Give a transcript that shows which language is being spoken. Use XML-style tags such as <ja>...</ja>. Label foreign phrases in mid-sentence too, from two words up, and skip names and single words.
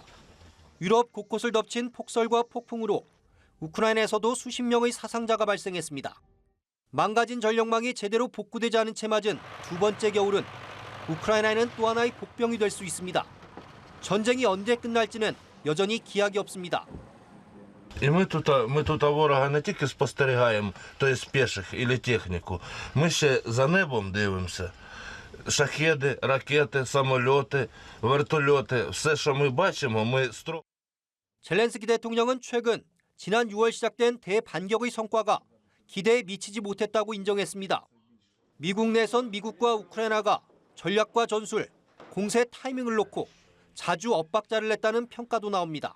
<ko>유럽 곳곳을 덮친 폭설과 폭풍으로 우크라이나에서도 수십 명의 사상자가 발생했습니다. 망가진 전력망이 제대로 복구되지 않은 채 맞은 두 번째 겨울은 우크라이나에는 또 하나의 복병이 될 수 있습니다. 전쟁이 언제 끝날지는 여전히 기약이 없습니다.</ko> <uk>І ми тут ворога не тільки спостерігаємо,</uk> <ru>то есть</ru> <uk>піших, і техніку. Ми ще за небом дивимося. Шахеди, ракети, самольоти, вертольоти. Все, що ми бачимо, ми</uk> <ko>젤렌스키 대통령은 최근 지난 6월 시작된 대반격의 성과가 기대에 미치지 못했다고 인정했습니다. 미국 내선 미국과 우크라이나가 전략과 전술, 공세 타이밍을 놓고 자주 엇박자를 냈다는 평가도 나옵니다.</ko>